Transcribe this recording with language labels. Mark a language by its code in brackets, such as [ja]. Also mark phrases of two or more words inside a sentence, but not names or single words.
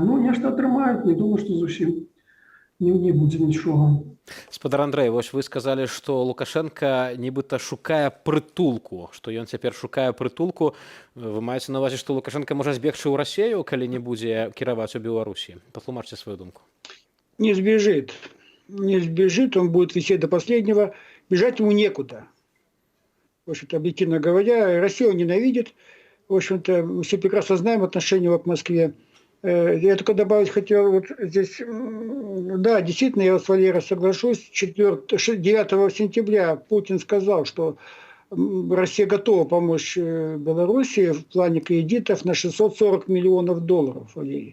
[be] Ну, нешта атрымаюць, не думаю, што зусім не будзе нічога. Спадар Андрэй, вось вы сказалі, што Лукашенко нібыта шукае прытулку, што ён цяпер шукае прытулку. Вы маеце на увазе, што Лукашенко можа збегчы ў Расію, калі не будзе кіраваць у Беларусі? Патлумачце сваю думку. [ru] Не сбежит. Не сбежит, он будет висеть до последнего. Бежать ему некуда. В общем-то, объективно говоря, Россию он ненавидит. В общем-то, мы все прекрасно знаем отношение его к Москве. Я только добавить хотел, вот здесь, да, действительно, я с Валерой соглашусь, 9 сентября Путин сказал, что Россия готова помочь Беларуси в плане кредитов на $640 миллионов, Валерий.